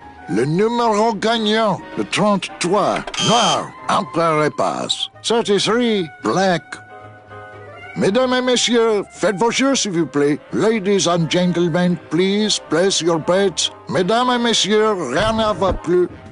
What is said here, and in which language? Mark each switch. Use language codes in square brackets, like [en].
[fr] Le numéro gagnant, le 33, noir, entre les passes. [en] 33, black. [fr] Mesdames et messieurs, faites vos jeux, s'il vous plaît. [en] Ladies and gentlemen, please place your bets. [fr] Mesdames et messieurs, rien ne va plus.